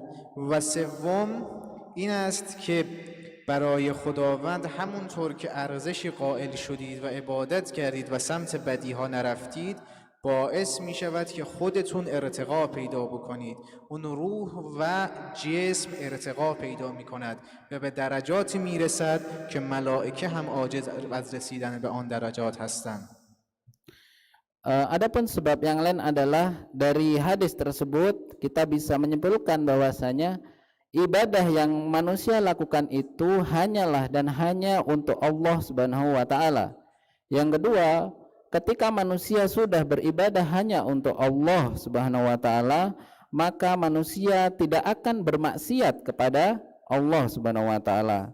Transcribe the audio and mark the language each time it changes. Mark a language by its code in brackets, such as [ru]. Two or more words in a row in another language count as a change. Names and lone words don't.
[fa] و سوم این است که برای خداوند همونطور که ارزشی قائل شدید و عبادت کردید و سمت بدی ها نرفتید باعث می شود که خودتون ارتقا پیدا بکنید. اون روح و جسم ارتقا پیدا می کند و به درجاتی می رسد که ملائکه هم عاجز از رسیدن به آن درجات هستند. [id] Adapun sebab yang lain adalah dari hadis tersebut kita bisa menyimpulkan bahwasanya ibadah yang manusia lakukan itu hanyalah dan hanya untuk Allah [ar] سبحانه وتعالى. [id] Yang kedua, ketika manusia sudah beribadah hanya untuk Allah [ar] سبحانه وتعالى, [id] maka manusia tidak akan bermaksiat kepada Allah [ar] سبحانه وتعالى.